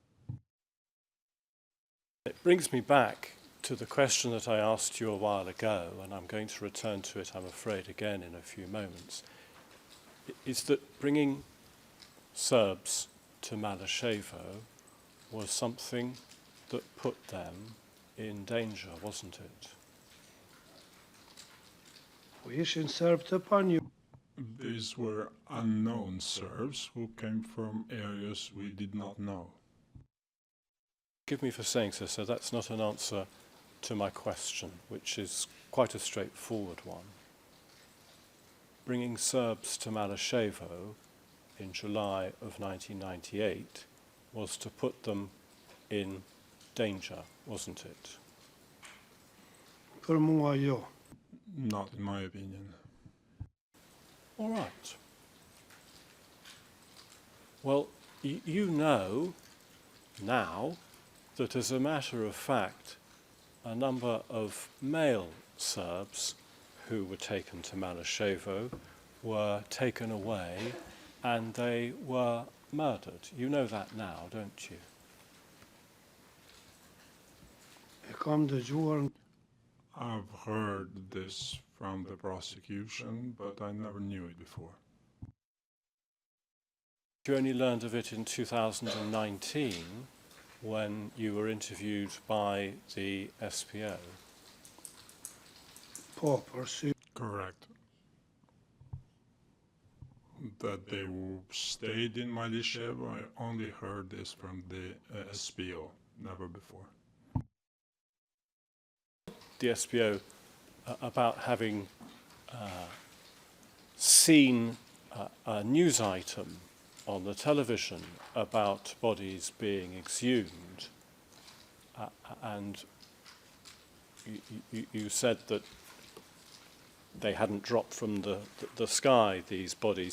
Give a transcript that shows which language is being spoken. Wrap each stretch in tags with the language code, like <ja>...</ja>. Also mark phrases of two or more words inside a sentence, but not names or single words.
<en>It brings me back to the question that I asked you a while ago, and I'm going to return to it, I'm afraid, again in a few moments, is that bringing Serbs to Maleševo was something that put them in danger, wasn't it?</en> <sq>Po ishin Serb të panjohur.</sq> <en>These were unknown Serbs who came from areas we did not know. Forgive me for saying so, sir, that's not an answer to my question, which is quite a straightforward one. Bringing Serbs to Maleševo in July of 1998 was to put them in danger, wasn't it?</en> <sq>Për mua jo.</sq> <en>Not in my opinion. All right. Well, you know now that as a matter of fact, a number of male Serbs who were taken to Maleševo were taken away and they were murdered. You know that now, don't you?</en> <sq>E kam dëgjuar.</sq> <en>I've heard this from the prosecution, but I never knew it before. You only learned of it in 2019 when you were interviewed by the SPO.</en> <sq>Po, përsi.</sq> <en>Correct. That they stayed in Maleševo, I only heard this from the SPO, never before. The SPO about having seen a news item on the television about bodies being exhumed, and you said that they hadn't dropped from the sky, these bodies.</en>